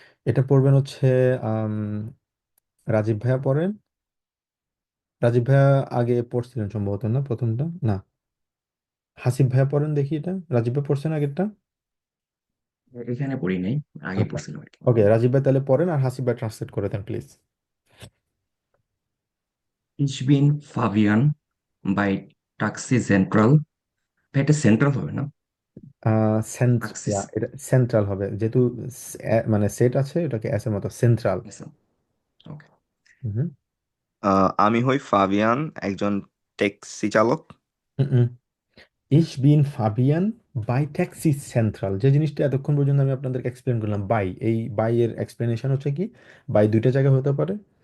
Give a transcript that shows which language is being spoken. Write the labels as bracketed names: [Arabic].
[Bangla] এটা পড়বেন হচ্ছে আম, রাজীব ভাইয়া পড়েন। রাজীব ভাইয়া আগে পড়ছিলেন সম্ভবত, না প্রথমটা? না, হাসিব ভাইয়া পড়েন দেখি। এটা রাজীব ভাই পড়ছেন আগেরটা? এখানে পড়ি নাই, আগে আচ্ছা, পড়ছিলাম আর কি। ওকে, রাজীব ভাই তাহলে পড়েন, আর হাসিব ভাই ট্রান্সলেট করে দেন please. [German] Ich bin Fabian bei Taxi Central। [Bangla] এটা সেন্ট্রাল হবে না? টাক্সি এটা সেন্ট্রাল হবে, যেহেতু মানে সেট আছে, এটাকে এস এর মতো সেন্ট্রাল। ওকে। আমি হই ফাবিয়ান, একজন ট্যাক্সি চালক। ইস বিন ফাবিয়ান বাই ট্যাক্সি সেন্ট্রাল, যে জিনিসটা এতক্ষণ পর্যন্ত আমি আপনাদেরকে এক্সপ্লেন করলাম, বাই, এই বাই এর এক্সপ্লেনেশন হচ্ছে কি, বাই দুইটা জায়গায় হতে পারে।